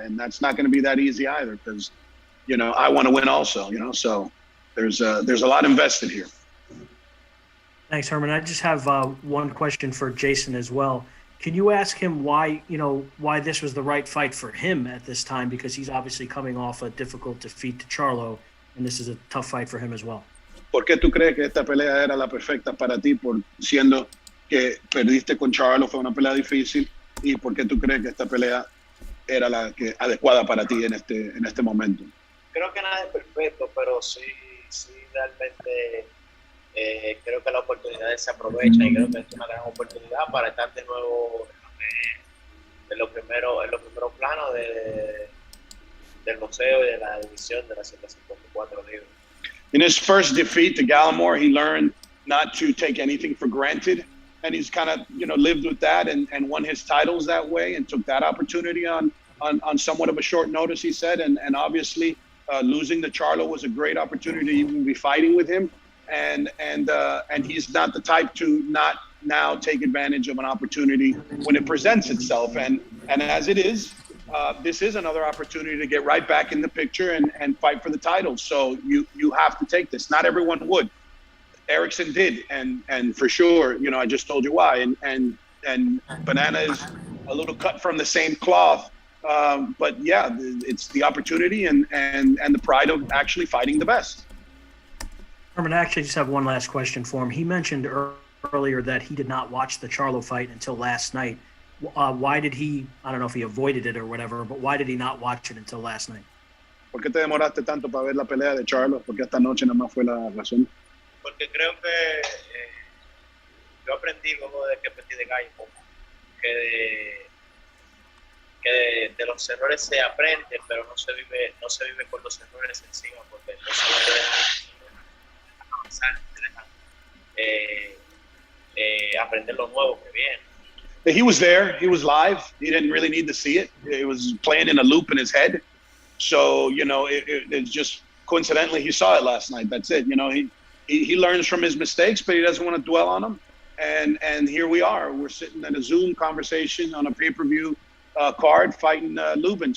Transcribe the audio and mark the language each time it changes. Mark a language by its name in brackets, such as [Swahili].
[English] And that's not going to be that easy either, because, I want to win also, so there's a lot invested here. Thanks, Herman. I just have one question for Jeison as well. Can you ask him why this was the right fight for him at this time? Because he's obviously coming off a difficult defeat to Charlo, and this is a tough fight for him as well. [Spanish] ¿Por qué tú crees que esta pelea era la perfecta para ti, siendo que perdiste con Charlo, fue una pelea difícil? ¿Y por qué tú crees que esta pelea era la adecuada para ti en este momento? Creo que nada es perfecto, pero sí realmente creo que las oportunidades se aprovechan, y creo que es una gran oportunidad para estar de nuevo en los primeros planos del boxeo y de la división de las 154 libras. [English] In his first defeat to Gallimore, he learned not to take anything for granted, and he's kind of lived with that and won his titles that way, and took that opportunity on somewhat of a short notice, he said, and obviously losing to Charlo was a great opportunity to even be fighting with him. And he's not the type to not now take advantage of an opportunity when it presents itself. And as it is, this is another opportunity to get right back in the picture and fight for the title. So you have to take this. Not everyone would. Erickson did, and for sure, you know, I just told you why. And Banana is a little cut from the same cloth. But yeah, it's the opportunity and the pride of actually fighting the best. Herman, I actually just have one last question for him. He mentioned earlier that he did not watch the Charlo fight until last night. Why did he, I don't know if he avoided it or whatever, but why did he not watch it until last night? [Spanish] ¿Por qué te demoraste tanto para ver la pelea de Charlo? Porque esta noche nada más fue la razón. Porque creo que yo aprendí luego de que perdí de Gallo que de los errores se aprende, pero no se vive con los errores encima, porque los errores avanzar, te dejan aprender lo nuevo que viene. [English] He was there. He was live. He didn't really need to see it. It was playing in a loop in his head. So, you know, it's just coincidentally he saw it last night. That's it. You know, he learns from his mistakes, but he doesn't want to dwell on them. And here we are. We're sitting in a Zoom conversation on a pay-per-view card fighting Lubin.